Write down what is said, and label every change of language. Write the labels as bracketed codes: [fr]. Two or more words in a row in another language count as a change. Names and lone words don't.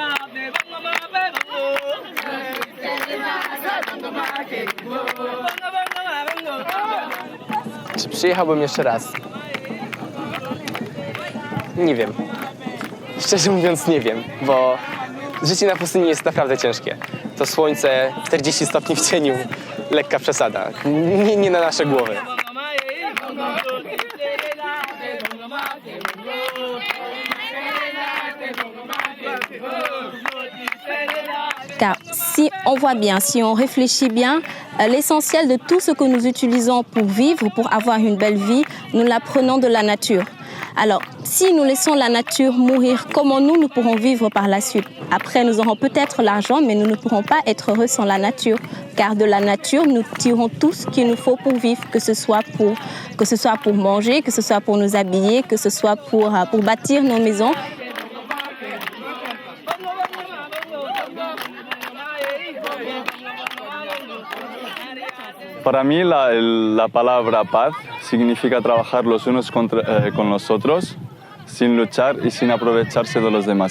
[pl] Czy przyjechałbym jeszcze raz? Nie wiem. Szczerze mówiąc nie wiem, bo życie na pustyni jest naprawdę ciężkie. To słońce, 40 stopni w cieniu, lekka przesada. Nie na nasze głowy. [fr] Car si on voit bien, si on réfléchit bien, l'essentiel de tout ce que nous utilisons pour vivre, pour avoir une belle vie, nous l'apprenons de la nature. Alors, si nous laissons la nature mourir, comment nous pourrons vivre par la suite? Après, nous aurons peut-être l'argent, mais nous ne pourrons pas être heureux sans la nature. Car de la nature, nous tirons tout ce qu'il nous faut pour vivre, que ce soit pour manger, que ce soit pour nous habiller, que ce soit pour bâtir nos maisons. [es] Para mí la palabra paz significa trabajar los unos con los otros sin luchar y sin aprovecharse de los demás.